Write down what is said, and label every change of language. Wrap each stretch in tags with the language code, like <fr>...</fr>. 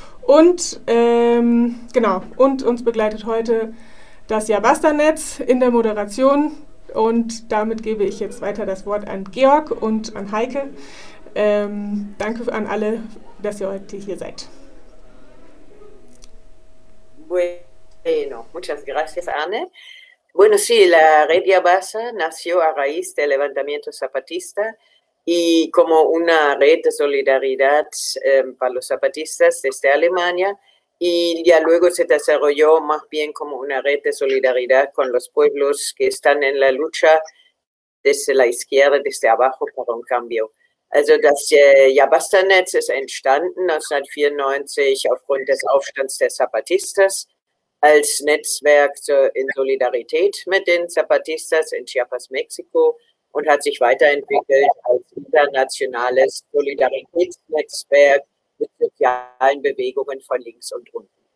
<de>Und genau, und uns begleitet heute das Ya Basta-Netz in der Moderation. Und damit gebe ich jetzt weiter das Wort an Georg und an Heike. Danke an alle, dass ihr heute hier seid.</de> <es>Bueno, muchas gracias, Anne. Bueno, sí, la Red Ya Basta nació a raíz del levantamiento zapatista y como una red de solidaridad para los zapatistas desde Alemania, y ya luego se desarrolló más bien como una red de solidaridad con los pueblos que están en la lucha desde la izquierda, desde abajo, para un cambio.</es> <de>Also das Ya Basta Netz ist entstanden 1994 aufgrund des Aufstands der Zapatistas als Netzwerk in Solidarität mit den Zapatistas in Chiapas, Mexiko, und hat sich weiterentwickelt als internationales Solidaritätsnetzwerk mit sozialen Bewegungen von links und unten.</de>